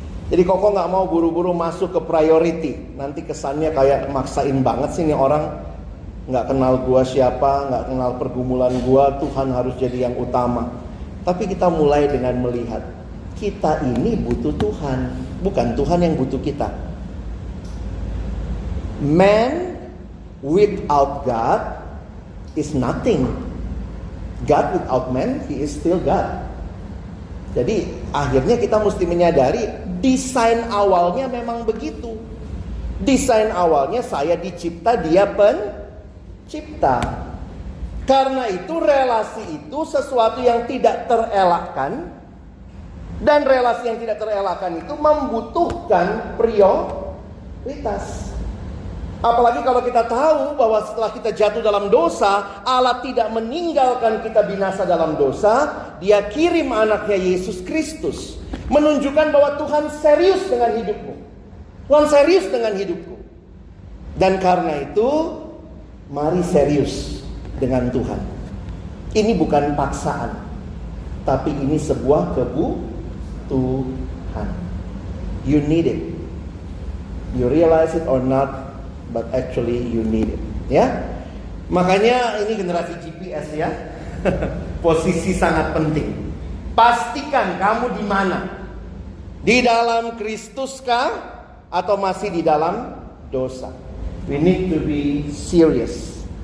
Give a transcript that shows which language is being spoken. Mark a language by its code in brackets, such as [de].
[id] Jadi Koko gak mau buru-buru masuk ke priority. Nanti kesannya kayak maksain banget sih nih orang. Gak kenal gua siapa, gak kenal pergumulan gua, Tuhan harus jadi yang utama. Tapi kita mulai dengan melihat, kita ini butuh Tuhan, bukan Tuhan yang butuh kita. [en] Man without God is nothing. God without man, he is still God. [id] Jadi akhirnya kita mesti menyadari desain awalnya memang begitu. Desain awalnya saya dicipta, dia pencipta. Karena itu relasi itu sesuatu yang tidak terelakkan. Dan relasi yang tidak terelakkan itu membutuhkan prioritas. Apalagi kalau kita tahu bahwa setelah kita jatuh dalam dosa, Allah tidak meninggalkan kita binasa dalam dosa. Dia kirim anaknya Yesus Kristus, menunjukkan bahwa Tuhan serius dengan hidupmu. Tuhan serius dengan hidupku. Dan karena itu, mari serius dengan Tuhan. Ini bukan paksaan, tapi ini sebuah kebutuhan. [en] You need it. You realize it or not, but actually you need it. [id] Ya, makanya ini generasi GPS ya. Posisi sangat penting. Pastikan kamu di mana. Di dalam Kristus kah? Atau masih di dalam dosa? [en] We need to be serious.